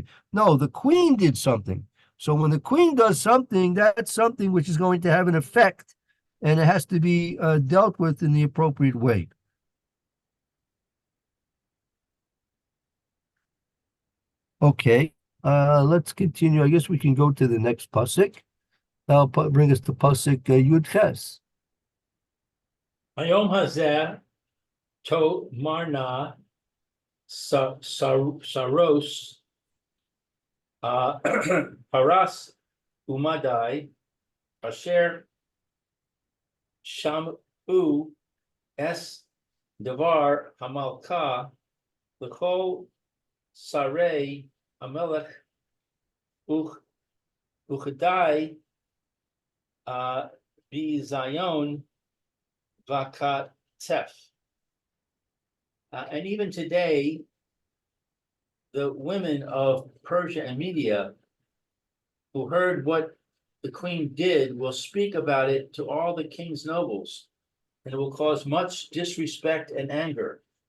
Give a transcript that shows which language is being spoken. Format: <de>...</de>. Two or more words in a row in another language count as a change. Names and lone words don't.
<en>No, the queen did something. So when the queen does something, that's something which is going to have an effect, and it has to be dealt with in the appropriate way. Okay, let's continue. I guess we can go to the next pasuk. That'll bring us to pasuk Yud Ches.</en> <he>היום הזה תאמרנה שרות פרס ומדי אשר שמעו את דבר המלכה לכל שרי המלך וכדי בזיון וקצף.</he> <en>And even today, the women of Persia and Media who heard what the queen did will speak about it to all the king's nobles, and it will cause much disrespect and anger.</en>